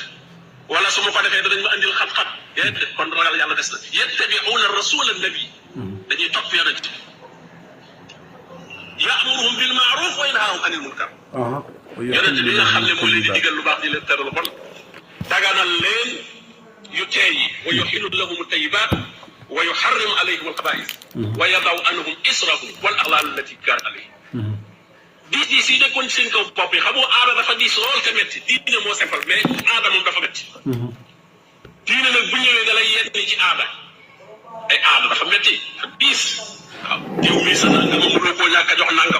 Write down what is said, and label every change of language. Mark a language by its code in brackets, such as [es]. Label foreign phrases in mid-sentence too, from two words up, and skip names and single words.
[wo] wala su ma ko defee danañ ma andil xam-xam. déedéet kon ragal yàlla des na [ar] يتبعون الرسول النبي [wo] dañuy topp yonent bi. [ar] يأمرهم بالمعروف وينهاهم عن المنكر. [wo] yonent bi nga xam ne moo leen di digal lu baax di leen tere lu bon. daganal leen yu teey yi. [ar] ويحل لهم الطيبات ويحرم عليهم الخبائث. ويضع عنهم إصرهم والأغلال التي كانت عليهم. [wo] diis yi nekkoon ci seen kaw bopp yi xamoo aada dafa diis lool te métti diine moo simple mais aada moom dafa métti. diine nag bu ñëwee da lay yenn ci aada ay aada dafa métti dafa diis. waaw diw mii sa nangam mënuloo koo ñàkk a jox nangam.